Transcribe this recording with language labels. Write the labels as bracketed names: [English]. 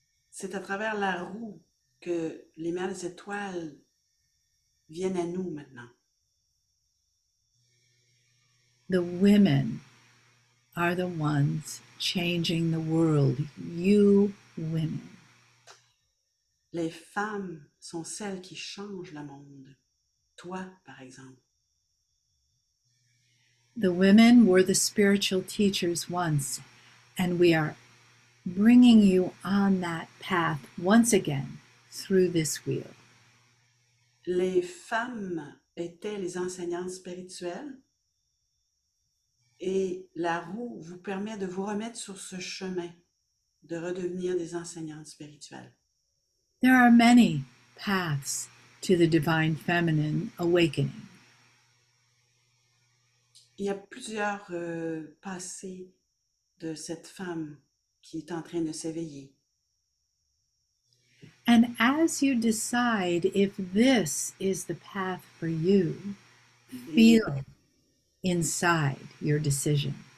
[French] C'est à travers la roue que les mères des étoiles viennent à nous maintenant. [English] The women are the ones changing the world. You women. [French] Les femmes sont celles qui changent le monde. Toi, par exemple. [English] The women were the spiritual teachers once, and we are bringing you on that path once again through this wheel. [French] Les femmes étaient les enseignantes spirituelles et la roue vous permet de vous remettre sur ce chemin, de redevenir des enseignantes spirituelles. [English] There are many paths to the divine feminine awakening. [French] Il y a plusieurs passés de cette femme qui est en train de s'éveiller. [English] And as you decide if this is the path for you, feel it inside your decision.